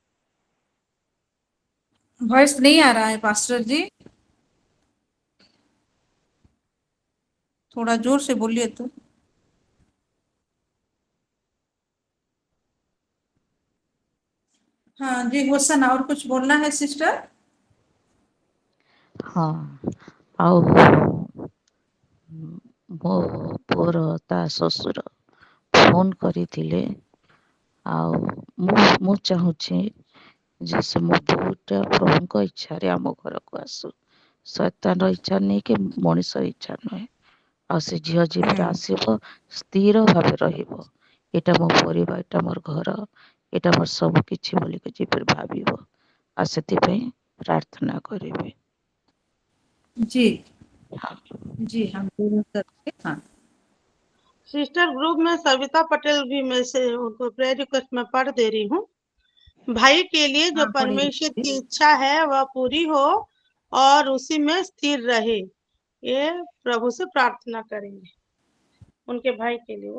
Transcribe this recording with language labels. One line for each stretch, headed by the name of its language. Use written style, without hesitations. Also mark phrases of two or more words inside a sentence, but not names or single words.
Hindi: वॉइस नहीं आ रहा है पास्टर जी, थोड़ा जोर से बोलिए तो। हाँ जी होसन, और कुछ बोलना है सिस्टर? हाँ,
Odia: ଆଉ ମୋ ପୁଅର ତା ଶ୍ୱଶୁର ଫୋନ୍ କରିଥିଲେ। ଆଉ ମୁଁ ଚାହୁଁଛି ଯେ ସେ ମୋ ବୋହୁଟା ପ୍ରଭୁଙ୍କ ଇଚ୍ଛାରେ ଆମ ଘରକୁ ଆସୁ। ଶୈତାନର ଇଚ୍ଛା ନେଇକି ମଣିଷ ଇଚ୍ଛା ନୁହେଁ। ଆଉ ସେ ଝିଅ ଯେବେ ଆସିବ ସ୍ଥିର ଭାବେ ରହିବ। ଏଇଟା ମୋ ପରିବାର, ଏଇଟା ମୋର ଘର, ଏଇଟା ମୋର ସବୁ କିଛି ବୋଲିକି ଯେପରି ଭାବିବ। ଆଉ ସେଥିପାଇଁ ପ୍ରାର୍ଥନା କରିବି।
Hindi: जी जी हम जरूर करेंगे। हाँ सिस्टर ग्रुप में सविता पटेल भी मैं से उनको
English: prayer request
Hindi: में पढ़ दे रही हूँ। भाई के लिए जो हाँ पढ़िए। परमेश्वर की इच्छा है वह पूरी हो और उसी में स्थिर रहे, ये प्रभु से प्रार्थना करेंगे उनके भाई के लिए।